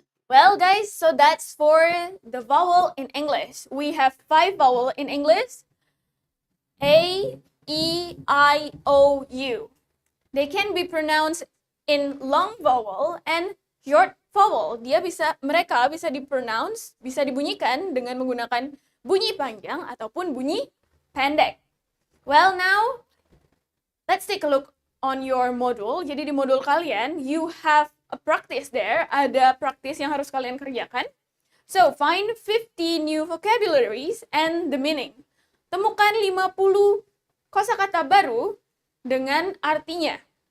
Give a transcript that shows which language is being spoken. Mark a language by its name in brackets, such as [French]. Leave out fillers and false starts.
[English] Well, guys, so that's for the vowel in English. We have 5 vowel in English. A, E, I, O, U. They can be pronounced in long vowel and short vowel. [Indonesian] Mereka bisa dipronounce, bisa dibunyikan dengan menggunakan bunyi panjang ataupun bunyi pendek. [English] Well, now let's take a look on your module. [Indonesian] Jadi di modul kalian, [English] you have a practice there. [Indonesian] Ada practice yang harus kalian kerjakan. [English] So, find 50 new vocabularies and the meaning. [Indonesian] Temukan 50 kosakata baru dengan artinya.